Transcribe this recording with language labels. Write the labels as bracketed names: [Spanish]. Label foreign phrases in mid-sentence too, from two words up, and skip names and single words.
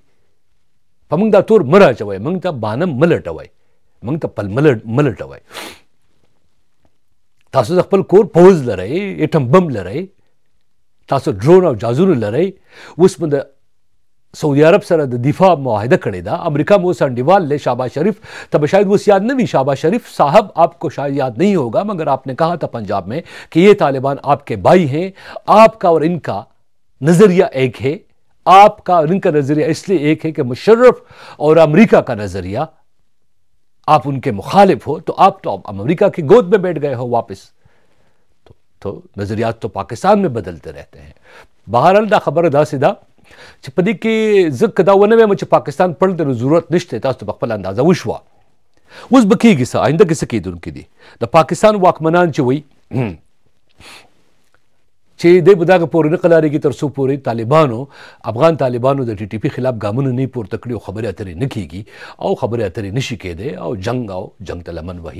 [Pashto] په موږ دا تور مه راچوئ، موږ ته بانه مه لټوئ، موږ ته پل مه لټوئ. تاسو د خپل کور پوځ لرئ، ایټم بم لرئ، تاسو ډرون او جازونه لرئ. اوس مو د سعودی عرب سره د دفاع معاهده کړې ده، امریکا مو اوس انډیوال لے [Urdu] شہباز شریف تب شاید وہ یاد نہ بھی. شہباز شریف صاحب آپ کو شاید یاد نہیں ہوگا مگر آپ نے کہا تھا پنجاب میں کہ یہ طالبان آپ کے بھائی ہیں، آپ کا اور ان کا نظریہ ایک ہے. آپ کا اور ان کا نظریہ اس لیے ایک ہے کہ مشرف اور امریکہ کا نظریہ آپ ان کے مخالف ہو، تو آپ تو امریکہ کی گود میں بیٹھ گئے ہو واپس. تو نظریات تو پاکستان میں بدلتے رہتے ہیں. [Pashto] بہرحال دا خبر داسې ده چې په دې کې زه که دا ونه وایم چې پاکستان پړ ته ضرورت نشته، تاسو ته په خپله اندازه وشوه. اوس به کېږي څه، آینده کې څه کېدونکي دي. د پاکستان واکمنان چې وایي چې دی به دغه پورې نه قلاریږي تر څو پورې طالبانو افغان طالبانو د ټي ټي پي خلاف ګامونه نه پورته کړي او خبرې اترې نه کېږي او خبرې اترې نشي کېدی او جنګ ته لمن وهي.